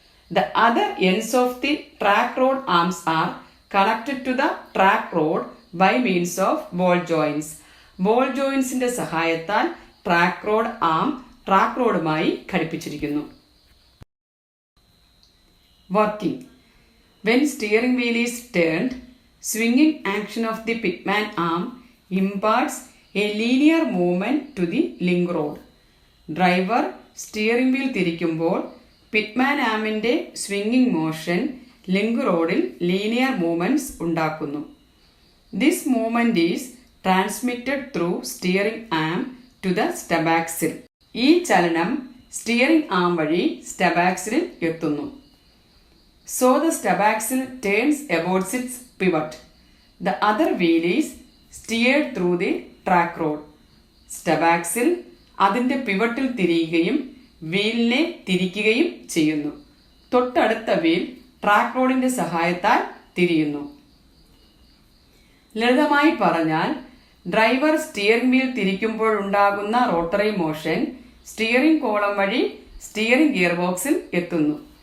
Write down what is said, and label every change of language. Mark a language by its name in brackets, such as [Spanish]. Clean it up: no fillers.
[English] The other ends of the track rod arms are connected to the track rod by means of ball joints. [Malayalam] Ball ജോയിന്റ്സിന്റെ സഹായത്താൽ track road ആം track റോഡുമായി ഘടിപ്പിച്ചിരിക്കുന്നു. [English] Working. When steering wheel is turned, swinging action of the pitman arm imparts a linear movement to the link rod. [Malayalam] Driver steering wheel തിരിക്കുമ്പോൾ പിറ്റ്മാൻ ആമിന്റെ swinging motion link റോഡിൽ linear movements ഉണ്ടാക്കുന്നു. [English] This movement is transmitted through steering arm to the stub axle. [Malayalam] ഈ ചലനം steering ആം വഴി stub ആക്സിലിൽ എത്തുന്നു. [English] So the stub axle turns about its pivot. The other wheel is steered through the track rod. [Malayalam] Stub axle അതിന്റെ പിവട്ടിൽ തിരിയുകയും വീലിനെ തിരിക്കുകയും ചെയ്യുന്നു. തൊട്ടടുത്ത wheel track റോഡിന്റെ സഹായത്താൽ തിരിയുന്നു. ലളിതമായി പറഞ്ഞാൽ driver steering wheel തിരിക്കുമ്പോഴുണ്ടാകുന്ന rotary motion steering column വഴി സ്റ്റിയറിംഗ് ഗിയർ ബോക്സിൽ എത്തുന്നു.